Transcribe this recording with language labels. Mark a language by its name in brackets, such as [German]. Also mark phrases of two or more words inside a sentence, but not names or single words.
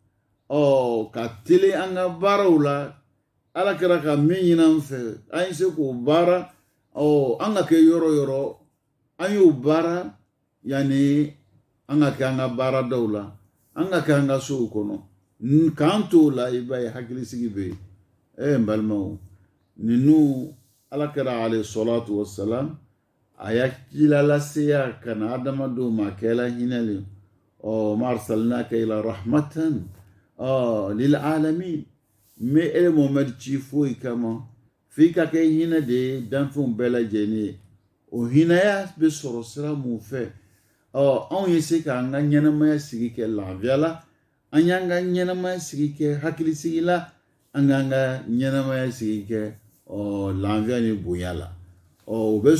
[Bambara] ka teli an ka baaraw la ala kɛra ka min ɲini an fɛ an ye se k'o baara an ka kɛ yɔrɔ yɔrɔ an y'o baara yani an ka kɛ an ka baaradaw la an ka kɛ an ka sow kɔnɔ k'an t'o la i b'a ye hakilisigi bɛ yen n balimaw ninnu ala kɛra [Arabic] عليه الصلاة والسلام [Bambara] a y'a cila laseya ka na adamadenw ma kɛla hinɛlen ma [Arabic] أرسلناك إلا رحمة للعالمين [Bambara] me ele Muhammad ci foyi kama f'i ka kɛ hinɛ de ye danfɛnw bɛɛ lajɛlen ye o hinɛya bɛ sɔrɔ sira mun fɛ anw ye se k'an ka ɲɛnamaya sigi kɛ lafiya la an y'an ka ɲɛnamaya sigi kɛ hakilisigi la an k'an ka ɲɛnamaya sigi kɛ lafiya ni bonya la o bɛ